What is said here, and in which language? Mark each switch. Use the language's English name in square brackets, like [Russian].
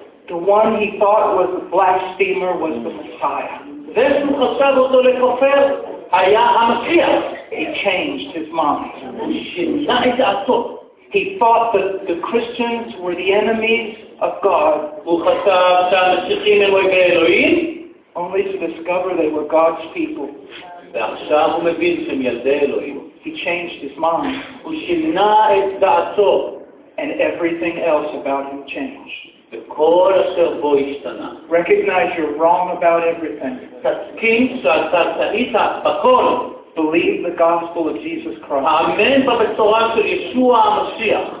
[English] The one he thought was a blasphemer was the Messiah. This who [Hebrew] חשב אותו לכופר היה המשיח. [English] He changed his mind. He thought that the Christians were the enemies of God. [Hebrew] הוא חשב שהמשיחים הם אויבי אלוהים. [English] Only to discover they were God's people. [Hebrew] ועכשיו הוא מבין שהם ילדי אלוהים. [English] He changed his mind. [Hebrew] הוא שינה את דעתו. [English] And everything else about him changed. [Hebrew] כל אשר בו השתנה. [English] Recognize you're wrong about everything. [Hebrew] תסכים שאתה טעית בכל. [English] Believe the gospel of Jesus Christ. [Hebrew] האמן בבשורה של ישוע המשיח.